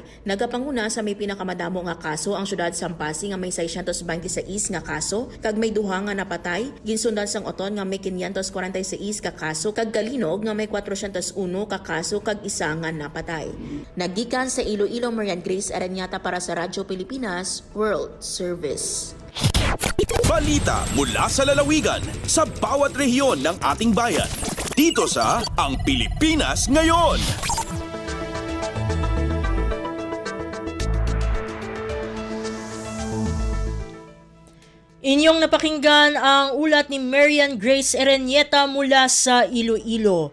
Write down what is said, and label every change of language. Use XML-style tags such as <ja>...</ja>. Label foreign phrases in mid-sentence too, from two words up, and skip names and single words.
<hil>Nagapanguna sa may pinakamadamo nga kaso ang syudad Sampasi nga may 626 nga kaso, kag may duha nga napatay, ginsundan sang Oton nga may 546 ka kaso, kag Kalinog nga may 401 ka kaso kag isa nga napatay. Naggikan sa Iloilo, Marian Grace Aranyata para sa Radyo Pilipinas World Service.</hil> <tl>Balita mula sa lalawigan sa bawat rehiyon ng ating bayan. Dito sa Ang Pilipinas Ngayon. Inyong napakinggan ang ulat ni Marian Grace Erenieta mula sa Iloilo.</tl>